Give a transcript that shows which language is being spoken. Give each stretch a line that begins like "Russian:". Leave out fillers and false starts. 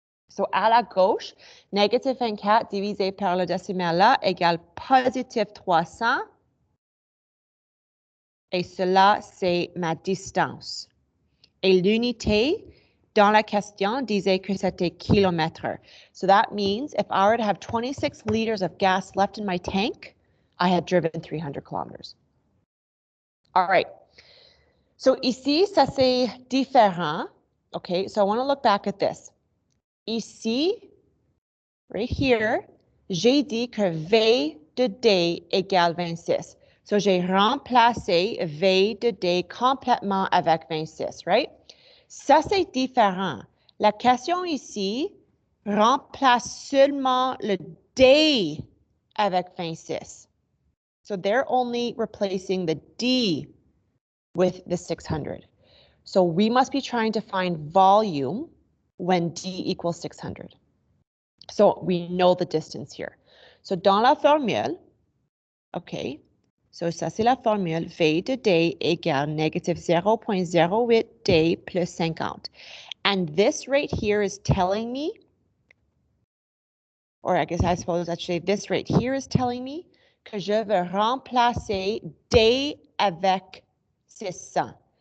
French: So, à la gauche, négative 24 divisé par le décimal là égale positive 300. Et cela, c'est ma distance. Et l'unité dans la question disait que c'était kilomètre.
English: So that means if I were to have 26 liters of gas left in my tank, I had driven 300 kilometers. All right.
French: So ici, ça c'est différent.
English: Okay, so I want to look back at this.
French: Ici,
English: right here,
French: j'ai dit que V de D égale 26. So j'ai remplacé V de D complètement avec 26, right? Ça, c'est différent. La question ici remplace seulement le D avec 26.
English: So they're only replacing the D with the 600. So we must be trying to find volume when D equals 600. So we know the distance here.
French: So dans la formule, okay, so ça c'est la formule, V de D égale negative 0.08 D plus 50.
English: And this right here is telling me, or I guess I suppose actually this right here is telling me
French: que je veux remplacer D avec 600.